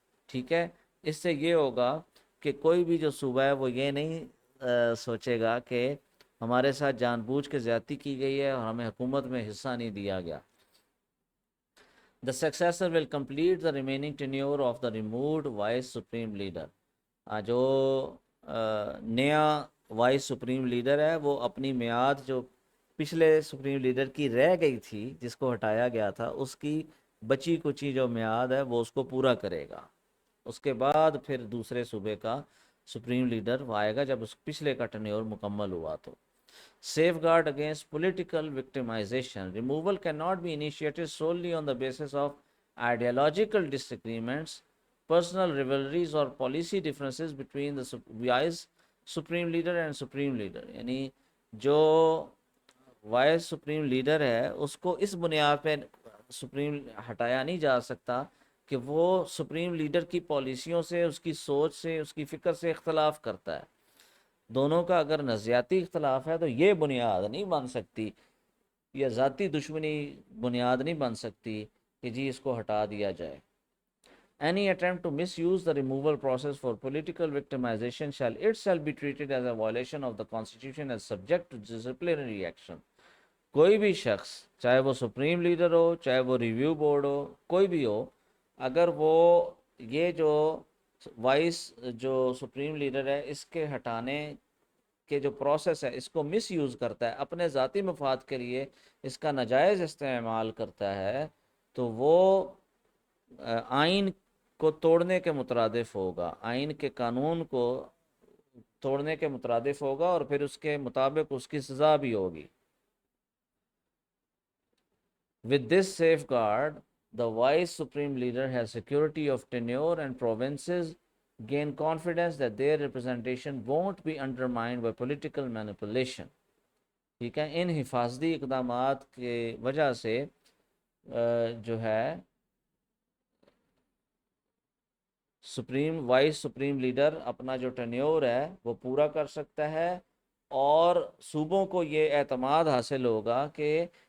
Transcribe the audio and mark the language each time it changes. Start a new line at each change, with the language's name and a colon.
Urdu: ٹھیک ہے، اس سے یہ ہوگا کہ کوئی بھی جو صوبہ ہے وہ یہ نہیں سوچے گا کہ ہمارے ساتھ جان بوجھ کے زیادتی کی گئی ہے اور ہمیں حکومت میں حصہ نہیں دیا گیا.
English: The successor will complete the remaining tenure of the removed vice supreme leader.
Urdu: جو نیا وائس سپریم لیڈر ہے وہ اپنی میعاد جو پچھلے سپریم لیڈر کی رہ گئی تھی جس کو ہٹایا گیا تھا اس کی بچی کچی جو میعاد ہے وہ اس کو پورا کرے گا. اس کے بعد پھر دوسرے صوبے کا سپریم لیڈر آئے گا جب اس پچھلے کا ٹینیور مکمل ہوا.
English: تو safeguard against political victimization. Removal cannot be initiated solely on the basis of ideological disagreements, personal rivalries or policy differences between the vice supreme leader and supreme leader.
Urdu: یعنی جو voice supreme leader ہے اس کو اس بنیاد پہ supreme ہٹایا نہیں جا سکتا کہ وہ سپریم لیڈر کی پالیسیوں سے، اس کی سوچ سے، اس کی فکر سے اختلاف کرتا ہے. دونوں کا اگر نظریاتی اختلاف ہے تو یہ بنیاد نہیں بن سکتی، یا ذاتی دشمنی بنیاد نہیں بن سکتی کہ جی اس کو ہٹا دیا جائے.
English: Any attempt to misuse the removal process for political victimization shall itself be treated as a violation of the Constitution and subject to disciplinary action.
Urdu: کوئی بھی شخص چاہے وہ سپریم لیڈر ہو، چاہے وہ ریویو بورڈ ہو، کوئی بھی ہو، اگر وہ یہ جو وائس جو سپریم لیڈر ہے اس کے ہٹانے کے جو پروسیس ہے اس کو مس یوز کرتا ہے، اپنے ذاتی مفاد کے لیے اس کا ناجائز استعمال کرتا ہے، تو وہ آئین کو توڑنے کے مترادف ہوگا، آئین کے قانون کو توڑنے کے مترادف ہوگا اور پھر اس کے مطابق اس کی سزا بھی ہوگی.
English: With this safeguard, the vice supreme leader has security of tenure and provinces gain confidence that their representation won't be undermined by political manipulation.
Urdu: ٹھیک ہے، ان حفاظتی اقدامات کی وجہ سے جو ہے وائس سپریم لیڈر اپنا جو ٹینیور ہے وہ پورا کر سکتا ہے اور صوبوں کو یہ اعتماد حاصل ہوگا کہ